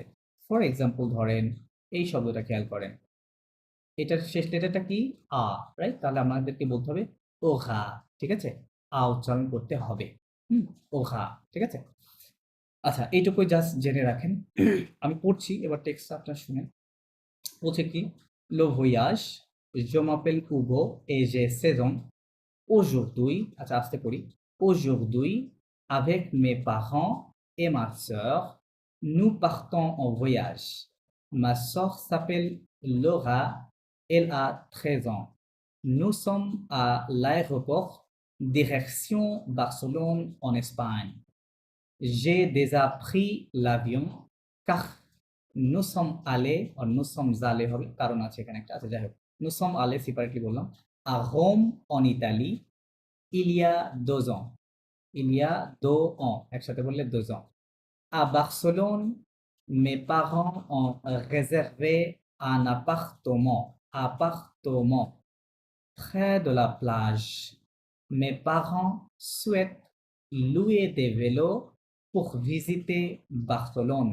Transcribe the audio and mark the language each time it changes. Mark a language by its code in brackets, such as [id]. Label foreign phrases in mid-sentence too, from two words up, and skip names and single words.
[en] for example [bn] ধরেন এই শব্দটা খেয়াল করেন, এটার শেষ লেটারটা কি, আ, রাইট? তাহলে আমাদেরকে বলতে হবে ওঘা, ঠিক আছে। আ উচ্চারণ করতে হবে, ওঘা, ঠিক আছে। আচ্ছা, এইটুকুই জাস্ট জেনে রাখেন। আমি পড়ছি, এবার টেক্সট আপনার শুনেন। বলছে কি, [fr] Le voyage, je m'appelle Hugo et j'ai 16 ans. Aujourd'hui, [bn] আচ্ছা আস্তে পড়ি। [fr] Aujourd'hui, avec mes parents et ma sœur, nous partons en voyage. Ma sœur s'appelle Laura, elle a 13 ans. Nous sommes à l'aéroport, direction Barcelone en Espagne. J'ai déjà pris l'avion car nous sommes allés, or nous sommes allés [bn] হবে, কারণ আছে এখানে একটা, আচ্ছা যাই হোক। [fr] Nous sommes allés [bn] সেপারেটলি বললাম, [fr] à Rome en Italie il y a 2 ans. Il y a 2 ans, [bn] একসাথে বললে 2 ans. [fr] À Barcelone, mes parents ont réservé un appartement près de la plage. Mes parents souhaitent louer des vélos pour visiter Barcelone.